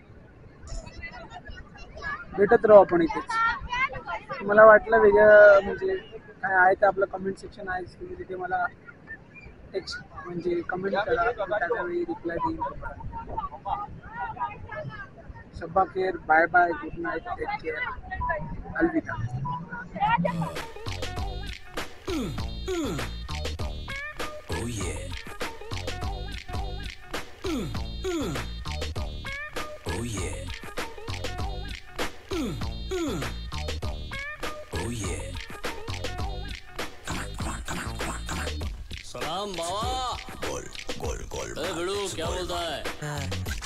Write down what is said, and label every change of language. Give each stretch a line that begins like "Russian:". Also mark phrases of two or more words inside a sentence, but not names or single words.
Marathi: भेटत राहू आपण इथेच. मला वाटलं वेगळं म्हणजे काय आहे तर आपलं
English: comment section
Marathi: आहे, तुम्ही तिथे मला टेक्स्ट म्हणजे कमेंट करा, त्याच्या वेळी रिप्लाय देईन.
English: shabba care, bye bye, good night, take care, अलविदा. Oh yeah. Oh yeah. Oh yeah.
Hindi: सलाम बाबा. गोल गोल गोल. भिड़ू क्या बोलता है?